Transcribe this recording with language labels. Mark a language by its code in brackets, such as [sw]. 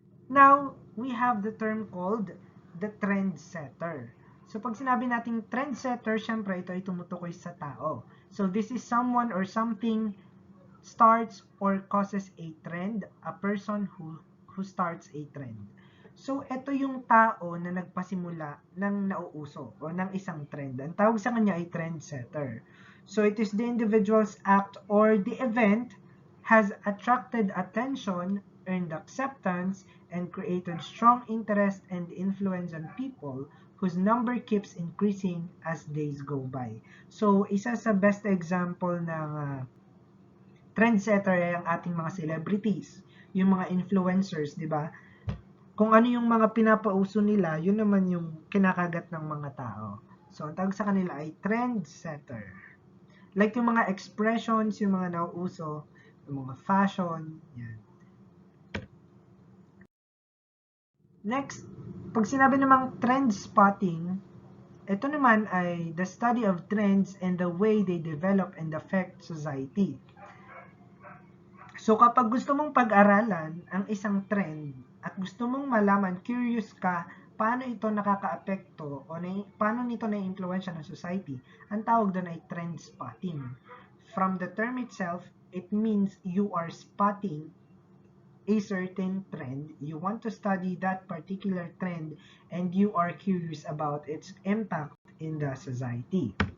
[en] Now, we have the term called the trendsetter. [tl] So pag sinabi nating trendsetter, syempre ito ay tumutukoy sa tao. [en] So this is someone or something starts or causes a trend, a person who starts a trend. [tl] So, ito yung tao na nagpasimula ng nauuso o ng isang trend. Ang tawag sa kanya ay trendsetter. [en] So, it is the individual's act or the event has attracted attention, earned acceptance, and created strong interest and influence on people whose number keeps increasing as days go by. [tl] So, isa sa best example ng trendsetter ay ang ating mga celebrities, yung mga influencers, di ba? kung ano yung mga pinapauso nila, yun naman yung kinakagat ng mga tao. So, ang tawag sa kanila ay trendsetter. Like yung mga expressions, yung mga nauuso, yung mga fashion, yan. [en] Next, [tl] pag sinabi namang [en] trend spotting, [tl] ito naman ay [en] the study of trends and the way they develop and affect society. [tl] So kapag gusto mong pag-aralan ang isang trend at gusto mong malaman, curious ka, paano ito nakakaapekto o paano nito na-influensya ng society, ang tawag doon ay trend spotting. [en] From the term itself, it means you are spotting a certain trend, you want to study that particular trend, and you are curious about its impact in the society.